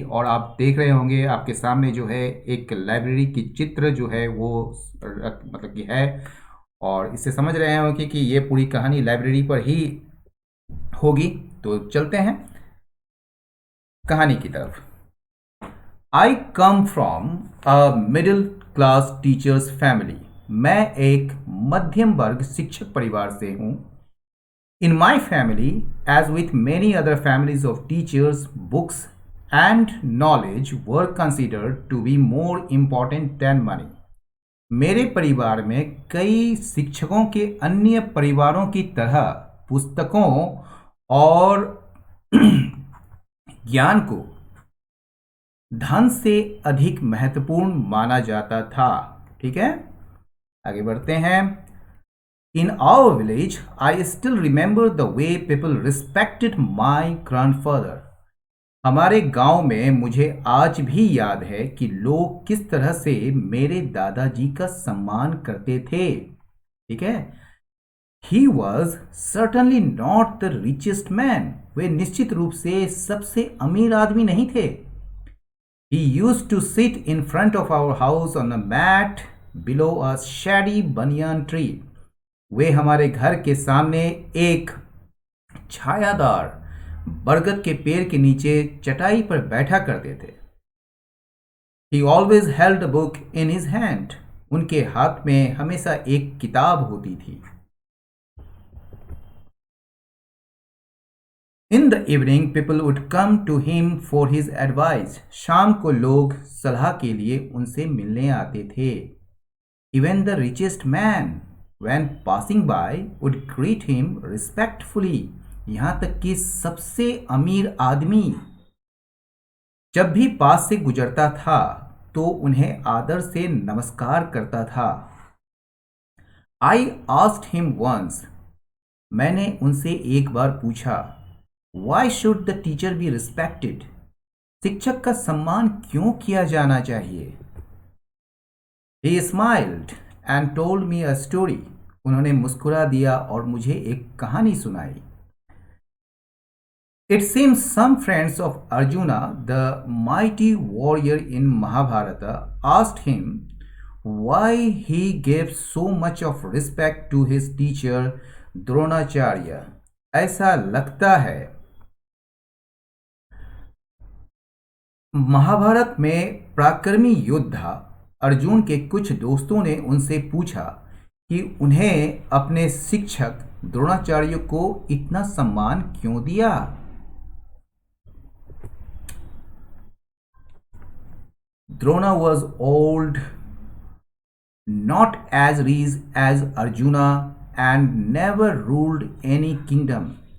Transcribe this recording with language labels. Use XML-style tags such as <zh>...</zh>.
<hi>और आप देख रहे होंगे आपके सामने जो है एक लाइब्रेरी की चित्र जो है वो मतलब कि है, और इससे समझ रहे होंगे कि ये पूरी कहानी लाइब्रेरी पर ही होगी। तो चलते हैं कहानी की तरफ।</hi> <en>I come from a middle class teachers family.</en> <hi>मैं एक मध्यम वर्ग शिक्षक परिवार से हूँ।</hi> <en>In my family, as with many other families of teachers, books and knowledge were considered to be more important than money.</en> <hi>मेरे परिवार में कई शिक्षकों के अन्य परिवारों की तरह पुस्तकों और ज्ञान को धन से अधिक महत्वपूर्ण माना जाता था। ठीक है, आगे बढ़ते हैं।</hi> <en>In our village, I still remember the way people respected my grandfather.</en> <hi>हमारे गांव में मुझे आज भी याद है कि लोग किस तरह से मेरे दादाजी का सम्मान करते थे। ठीक है।</hi> <en>He was certainly not the richest man.</en> <hi>वे निश्चित रूप से सबसे अमीर आदमी नहीं थे।</hi> <en>He used to sit in front of our house on a mat below a shady banyan tree.</en> <hi>वे हमारे घर के सामने एक छायादार बरगद के पेड़ के नीचे चटाई पर बैठा करते थे।</hi> <en>He always held a book in his hand.</en> <hi>उनके हाथ में हमेशा एक किताब होती थी।</hi> <en>In the evening, people would come to him for his advice.</en> <hi>शाम को लोग सलाह के लिए उनसे मिलने आते थे।</hi> <en>Even the richest man, when passing by, would greet him respectfully.</en> <hi>यहाँ तक कि सबसे अमीर आदमी जब भी पास से गुजरता था तो उन्हें आदर से नमस्कार करता था।</hi> <en>I asked him once.</en> <hi>मैंने उनसे एक बार पूछा,</hi> <en>Why should the teacher be respected?</en> <hi>शिक्षक का सम्मान क्यों किया जाना चाहिए?</hi> <en>He smiled and told me a story.</en> <hi>उन्होंने मुस्कुरा दिया और मुझे एक कहानी सुनाई।</hi> <en>It seems some friends of Arjuna, the mighty warrior in Mahabharata, asked him why he gave so much of respect to his teacher Dronacharya.</en> <hi>ऐसा लगता है महाभारत में पराक्रमी योद्धा अर्जुन के कुछ दोस्तों ने उनसे पूछा कि उन्हें अपने शिक्षक द्रोणाचार्य को इतना सम्मान क्यों दिया।</hi> <en>Drona was old, not as rich as Arjuna, and never ruled any kingdom.</en>